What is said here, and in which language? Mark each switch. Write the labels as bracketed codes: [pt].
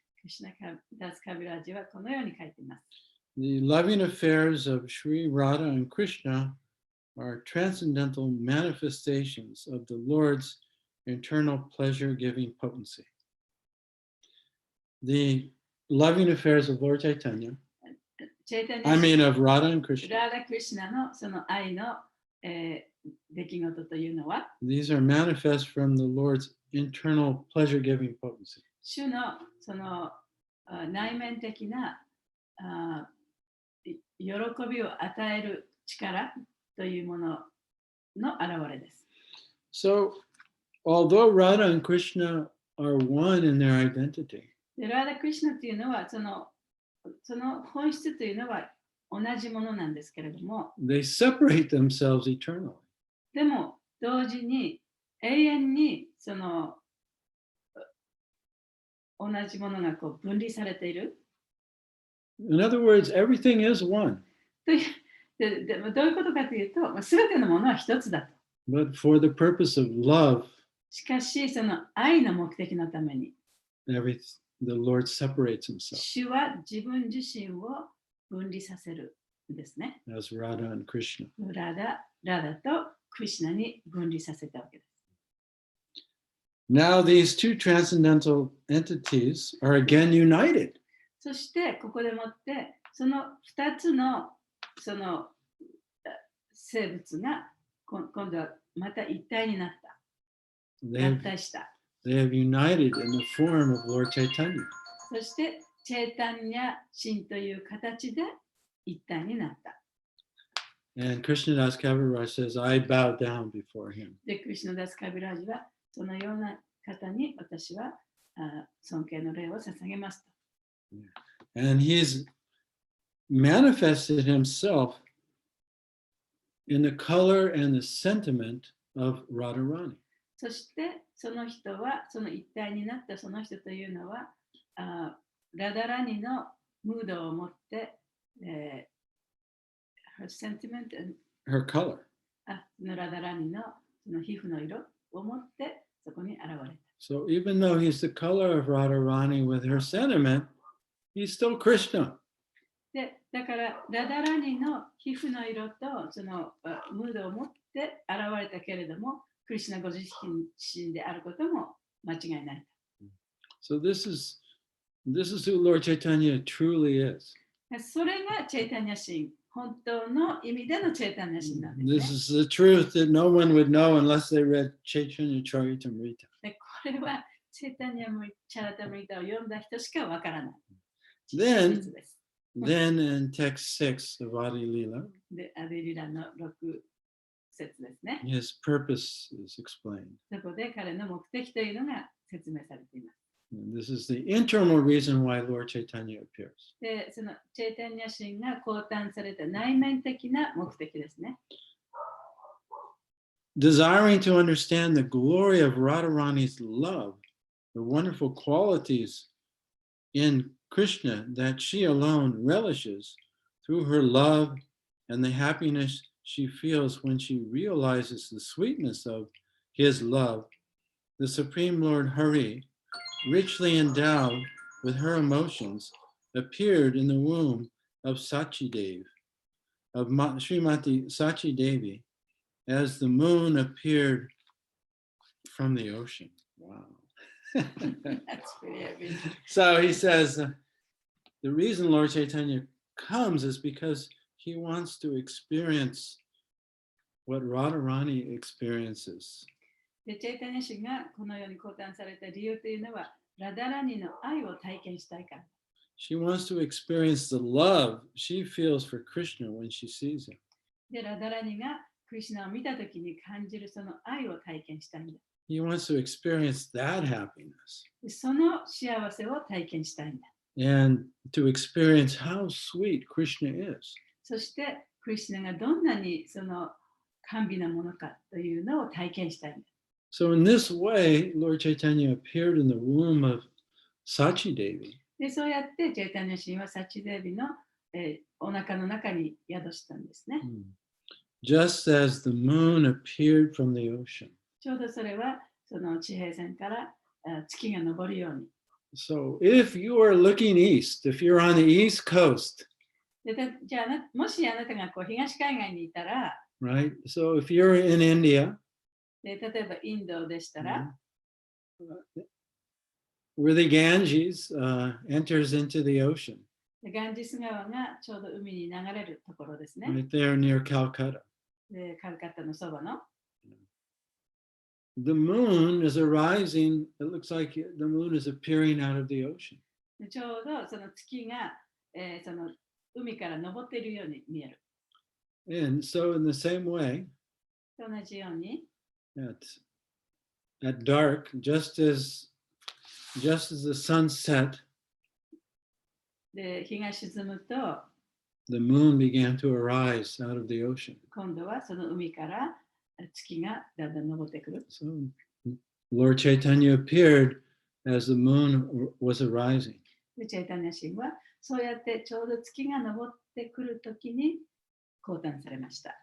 [ja] クリシュナダス・カビラージはこのように書いています。 [en] The loving affairs of Sri Radha and Krishna are transcendental manifestations of the Lord's internal pleasure-giving potency. The loving affairs of Lord Chaitanya, [ja] チェイタニ [en] I ア mean of Radha and Krishna, [ja] ラーダ・クリシュナのその愛の、出来事というのは、 [en] these are manifest from the Lord's internal pleasure-giving potency. [ja] 主のその内面的な喜びを与える力というものの現れです。 [en] So, although Radha and Krishna are one in their identity, [ja] でラーダ・クリシュナというのはその本質というのは同じものなんですけれども、 [en] they separate themselves eternally. [ja] でも同時に永遠にその同じものがこう分離されている。 [en] In other words, everything is one, [ja] というでもどういうことかというと、すべてのものは一つだと。 [en] but for the purpose of love, [ja] しかし、その愛の目的のために、 [en] the Lord separates himself [ja] 主は自分自身を分離させるんですね。 [en] as Radha and Krishna. [ja] ラダとクリシュナに分離させたわけです。 Now, these two transcendental entities are again united. そして、ここでもって、その2つのその生物が今度はまた一体になった。合体した。 [en] They have united in the form of Lord Chaitanya. [ja] そして、チェータンニャ神という形で一体になった。 [en] And Krishnadas Kaviraj says, I bow down before him. [ja] で、クリシュナダス・カビラージは、そのような方に私は尊敬の礼を捧げますと。 [en] And he's manifested himself in the color and the sentiment of Radharani. [ja] そして、その人は、その一体になったその人というのは、ラダラニのムードを持って、 [en] her sentiment and Her color. [ja] そのラダラニのその皮膚の色を持ってそこに現れた。 [en] So even though he's the color of Radharani with her sentiment, he's still Krishna. [ja] で、だからラダラニの皮膚の色とそのムードを持って現れたけれども、クリシュナご自身であることも間違いない。 [en] So this is who Lord Chaitanya truly is. [ja] それがチェイタニア神、本当の意味でのチェイタニア神なんです [en] This [ja] ね。 [en] is the truth that no one would know unless they read Chaitanya Charitamrita. [ja] でこれはチェイタニアチャラタムリタを読んだ人しかわからない。 [en] Then, [ja] 事実です。 [en] then in text 6 of Adi Lila, [ja] で、アデリラの6節ですね。 [en] his purpose is explained. [ja] そこで彼の目的というのが説明されています。 [en] And this is the internal reason why Lord Chaitanya appears. [ja] で、そのチェイタニア神が降誕された内面的な目的ですね。 [en] Desiring to understand the glory of Radharani's love, the wonderful qualities in Krishna that she alone relishes through her love and the happiness she feels when she realizes the sweetness of his love, the Supreme Lord Hari, richly endowed with her emotions, appeared in the womb of Satyadeva, of Srimati Satyadeva, as the moon appeared from the ocean. Wow. That's pretty heavy. So he says, the reason Lord Chaitanya comes is because he wants to experience what Radharani experiences. [ja] で、チェイタニア神がこのように降誕された理由というのは、ラダラニの愛を体験したいから。 [en] She wants to experience the love she feels for Krishna when she sees him. [ja] で、ラダラニがクリシュナを見たときに感じるその愛を体験したいんだ。 [en] He wants to experience that happiness [ja] でその幸せを体験したいんだ。 [en] and to experience how sweet Krishna is. [ja] そして、クリシュナがどんなにその甘美なものかというのを体験したいんだ。 [en] So in this way, Lord Chaitanya appeared in the womb of Satyadeva. [ja] で、そうやってチェイタニア神はサチデービの、お腹の中に宿したんですね。 [en] Just as the moon appeared from the ocean. [ja] ちょうどそれはその地平線から月が昇るように。 [en] So if you are looking east, if you're on the east coast, [ja] でじゃあもしあなたがこう東海岸にいたら、 [en] right? So if you're in India, [ja] で例えばインドでしたら、 [en] where the Ganges enters into the ocean, [ja] ガンジス川がちょうど海に流れるところですね。 [en] right there near Calcutta. [ja] でカルカッタのそばの [en] The moon is arising. It looks like the moon is appearing out of the ocean. [ja] でちょうどその月が、その海から昇っているように見える。 [en] And so in the same way, [ja] 同じように [en] at dark, just as the sun set, [ja] で日が沈むと [en] the moon began to arise out of the ocean. [ja] 今度はその海から月がだんだん昇ってくる。 [en] So Lord Chaitanya appeared as the moon was arising. [ja] でチェイタニア神はそうやってちょうど月が昇ってくるときに降誕されました。